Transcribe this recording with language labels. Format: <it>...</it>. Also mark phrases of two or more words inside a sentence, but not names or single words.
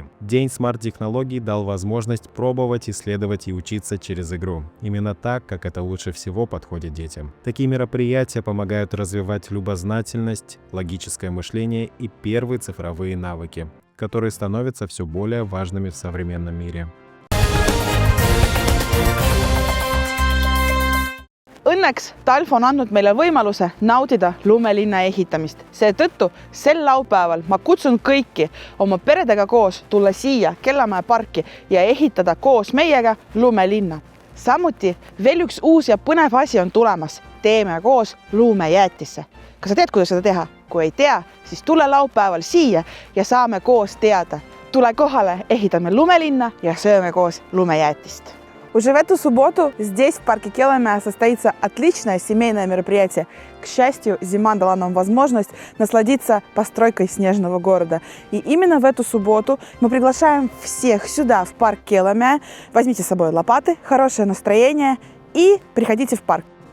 <ru>День смарт-технологий дал возможность пробовать, исследовать и учиться через игру. Именно так, как это лучше всего подходит детям. Такие мероприятия помогают развивать любознательность, логическое мышление и первые цифровые навыки, которые становятся все более важными в современном мире.</ru> <et>Õnneks talv on andnud meile võimaluse naudida lumelinna ehitamist. Seetõttu sel laupäeval ma kutsun kõiki oma peredega koos tulla siia Kellamäe parki ja ehitada koos meiega lumelinna. Samuti veel üks uus ja põnev asi on tulemas. Teeme koos lumejäätisse. Kas sa tead, kuidas seda teha? Kui ei tea, siis tule laupäeval siia ja saame koos teada. Tule kohale, ehitame lumelinna ja sööme koos lumejäätist.</et> <ru>Уже в эту субботу здесь, в парке Келлэмэ, состоится отличное семейное мероприятие. К счастью, зима дала нам возможность насладиться постройкой снежного города. И именно в эту субботу мы приглашаем всех сюда, в парк Келлэмэ. Возьмите с собой лопаты, хорошее настроение и приходите в парк.</ru>